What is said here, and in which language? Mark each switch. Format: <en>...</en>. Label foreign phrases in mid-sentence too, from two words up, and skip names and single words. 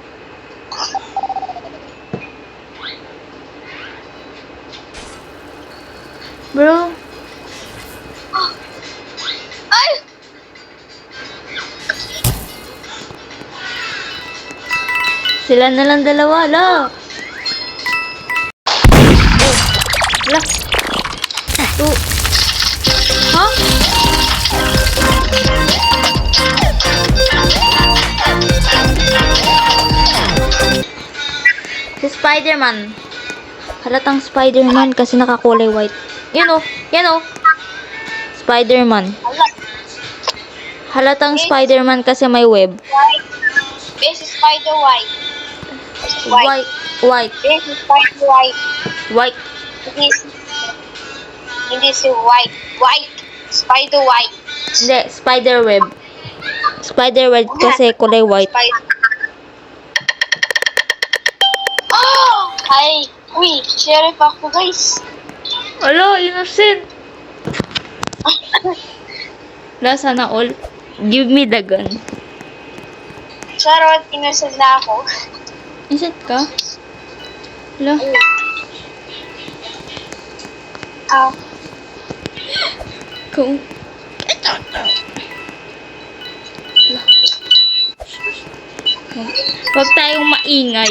<en>Bro. Ay!</en> <tl>Sila na lang dalawa, la. La. Tu. Ha? Si Spider-Man. Halatang Spider-Man kasi nakakulay white. Yan o. Yan o. Spider-Man. Ala. Halatang Spider-Man kasi may web.</tl> <en>White. Base is spider white. White. White. Base is spider white. White.</en> <tl>Hindi si white. White.</tl> <en>Spider white. Hindi. Spider web. Spider web</en> <tl>kasi kulay white. Spider. Oh! Ay! Uy! Sheriff ako guys. Hello, innocent. Lasa na all.</tl> <en>Give me the gun.</en> <tl>Charot, innocent na ako. Innocent ka? Hello. Kung... Huwag tayong maingay.</tl>